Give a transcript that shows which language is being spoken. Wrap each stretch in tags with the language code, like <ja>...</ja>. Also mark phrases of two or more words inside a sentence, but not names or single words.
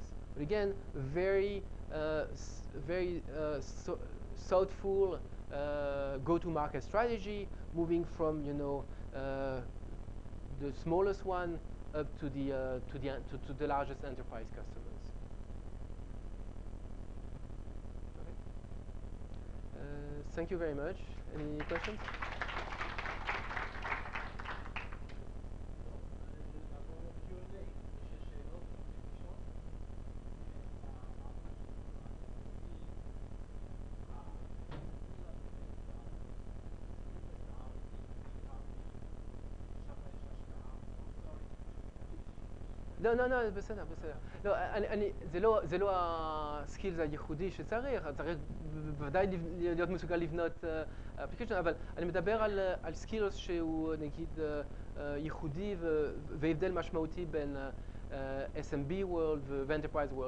<en>But again, very thoughtful go-to-market strategy, moving from the smallest one up to the largest enterprise customers. Okay. Thank you very much. Any questions?</en> <fr>Avant le Q&A, je cherchais une autre question.</fr> <he>לא, בסדר. לא, זה לא הסקילס הייחודי שצריך, צריך בוודאי להיות מסוגל לבנות אפליקיישן, אבל אני מדבר על סקילס שהוא נגיד ייחודי והבדל משמעותי בין</he> <en>SMB World</en> <he>ו-</he> <en>Enterprise World.</en>